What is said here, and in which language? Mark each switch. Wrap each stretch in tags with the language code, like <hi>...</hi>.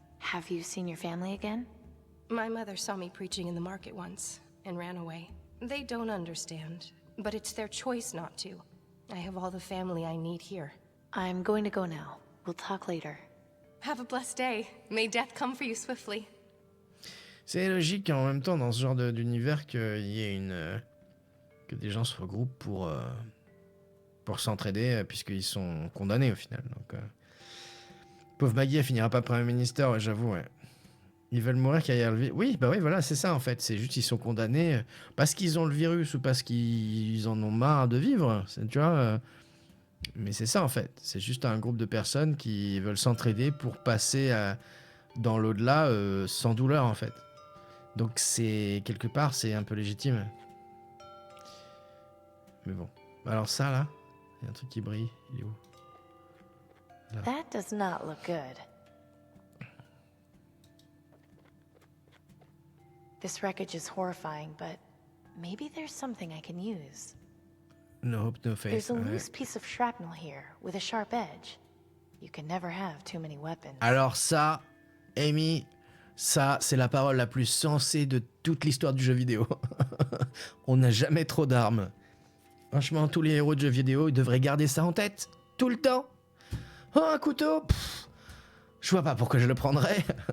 <en>Have you seen your family again? My mother saw me preaching in the market once and ran away. They don't understand, but it's their choice not to. I have all the family I need here. I'm going to go now. We'll talk later. Have a blessed day. May death come for you swiftly.</en> <fr>C'est logique en même temps dans ce genre d'univers qu'il y ait que des gens se regroupent pour s'entraider puisqu'ils sont condamnés au final. Donc, pauvre Maggie, elle finira pas Premier ministre, ouais, j'avoue. Ouais. Ils veulent mourir car il y a le virus. Oui, bah oui, voilà, c'est ça en fait. C'est juste qu'ils sont condamnés parce qu'ils ont le virus ou parce qu'ils en ont marre de vivre. Tu vois. Mais c'est ça en fait. C'est juste un groupe de personnes qui veulent s'entraider pour passer dans l'au-delà sans douleur en fait. Donc c'est quelque part c'est un peu légitime. Mais bon. Alors ça là, il y a un truc qui brille. Il est où? Là.</fr> <en>That does not look good. This wreckage is horrifying, but maybe there's something I can use. No hope, no faith. There's a loose piece of shrapnel here with a sharp edge. You can never have too many weapons.</en> <fr>Alors ça, Amy, ça c'est la parole la plus sensée de toute l'histoire du jeu vidéo. On n'a jamais trop d'armes. Franchement, tous les héros de jeux vidéo, ils devraient garder ça en tête, tout le temps. Oh, un couteau, je vois pas pourquoi je le prendrais.</fr>